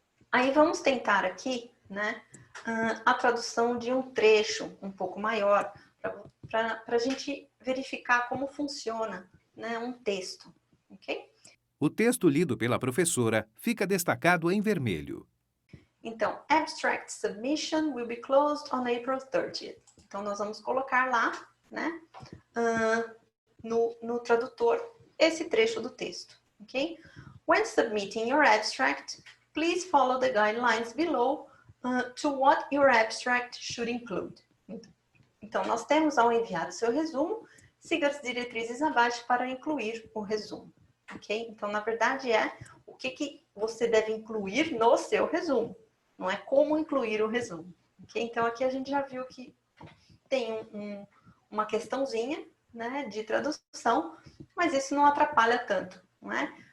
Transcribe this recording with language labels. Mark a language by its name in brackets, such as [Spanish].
[Portuguese] Aí vamos tentar aqui, né, a tradução de um trecho um pouco maior, para a gente verificar como funciona, né, um texto, ok? O texto lido pela professora fica destacado em vermelho. [English] Então, abstract submission will be closed on April 30th. [Portuguese] Então, nós vamos colocar lá, né, no tradutor, esse trecho do texto, ok? [English] When submitting your abstract, please follow the guidelines below to what your abstract should include. [Portuguese] Então, nós temos, ao enviar o seu resumo, siga as diretrizes abaixo para incluir o resumo, ok? Então, na verdade, o que você deve incluir no seu resumo. Não é como incluir o resumo. Okay? Então, aqui a gente já viu que tem uma questãozinha, né, de tradução, mas isso não atrapalha tanto, não é?